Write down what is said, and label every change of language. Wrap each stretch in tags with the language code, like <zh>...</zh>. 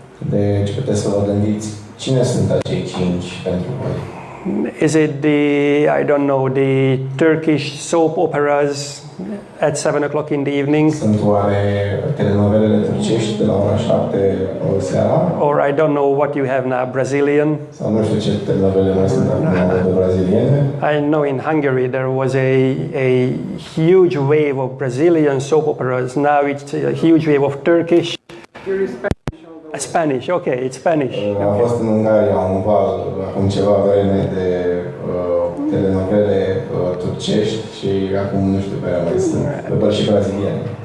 <ro>Deci puteți să vă gândiți cine sunt acei 5 pentru voi.</ro> <en>Is it the Turkish soap operas at 7 o'clock in the evening?</en> <ro>Sunt oare telenovelele turcești de la ora 7 seara?</ro> <en>Or I don't know what you have now, Brazilian?</en> <ro>Sau nu știu ce telenovele mai sunt acum de braziliene?</ro> <en>I know in Hungary there was a huge wave of Brazilian soap operas. Now it's a huge wave of Turkish. Spanish, okay, it's Spanish.</en> <ro>A fost în Ungaria un val acum ceva vreme de telenovele turcești și acum nu știu pe mai sunt, dar și braziliene.</ro>